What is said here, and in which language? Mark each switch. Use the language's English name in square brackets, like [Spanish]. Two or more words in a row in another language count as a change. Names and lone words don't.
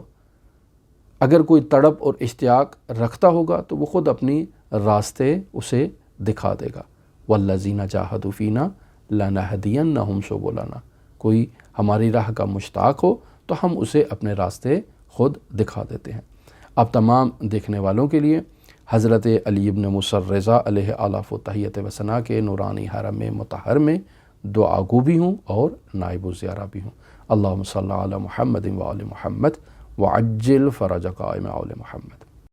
[Urdu] اگر کوئی تڑپ اور اشتیاق رکھتا ہوگا تو وہ خود اپنی راستے اسے دکھا دے گا۔ [Arabic] والذین جاہدوا فینا لنہدینہم سبلنا، [Urdu] کوئی ہماری راہ کا مشتاق ہو تو ہم اسے اپنے راستے خود دکھا دیتے ہیں۔ اب تمام دیکھنے والوں کے لیے حضرت علی ابن موسیٰ رضا [Arabic] علیہ آلاف و تحیت و ثنا [Urdu] کے نورانی حرم مطہر میں دعا گو بھی ہوں اور نائب و زیارہ بھی ہوں۔ [Arabic] اللہم صلی علی محمد و آل محمد وعجل فرج قائم آل محمد۔